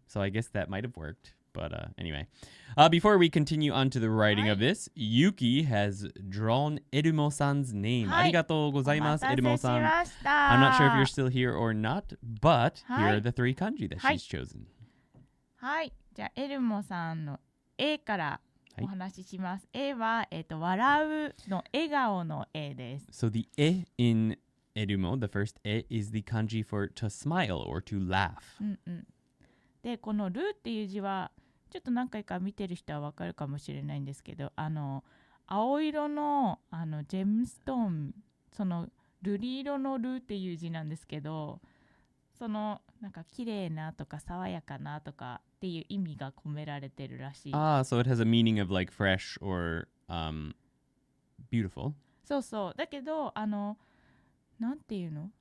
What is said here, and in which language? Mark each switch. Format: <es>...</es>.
<en>So I guess that might have worked. But anyway, before we continue on to the writing of this, Yuki has drawn Erumo-san's name. Arigatou gozaimasu, Erumo-san. I'm not sure if you're still here or not, but here are the 3 kanji that she's chosen.</en> <ja>はい。じゃあエルモさんの A からお話しします。 A は笑うの笑顔の A です。</ja> <en>So the E in Erumo, the first E, is the kanji for to smile or to laugh.</en> <ja>で、このルっていう字はちょっと何回か見てる人はわかるかもしれないんですけど、青色のジェムストーン、その瑠璃色のルっていう字なんですけど、そのなんか綺麗なとか爽やかなとかっていう意味が込められてるらしい。</ja> <en>So it has a meaning of like fresh or beautiful.</en> <ja>そうそう。だけどなんていうの？</ja>